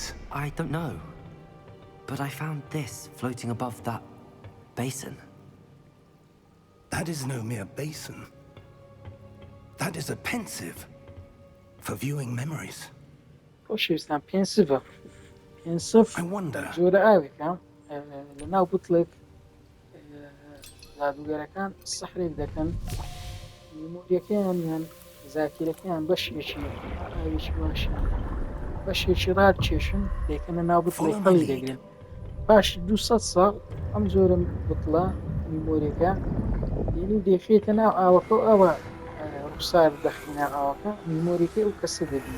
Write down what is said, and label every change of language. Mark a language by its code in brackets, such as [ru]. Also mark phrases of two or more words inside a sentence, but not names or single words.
[en] I don't know. But I found this floating above that basin. That is no mere basin. That is a pensive for viewing memories. [ckb] خۆشەویستان پێنسڤە. پێنسڤ [en] I wonder... [ckb] جۆرە ئاوێکە لەناو بوتڵێک جادووگەرەکان سەحرێک دەکەن میمۆریەکەیان یان زاکیرەکەیان بەشێکی ئاوێکی باشیان بەشێکی ڕاد کێشن دەیکەنە ناو بوتڵێک هەڵی دەگرن پاشی 200 ساڵ ئەم جۆرە بوتڵە میمۆریەکە یعنی دەیخێتە ناو ئاوەکە و ئەوە ڕوخسار دەخینە ئاوەکە میمۆریەکەی ئەو کەسە دەبینێت.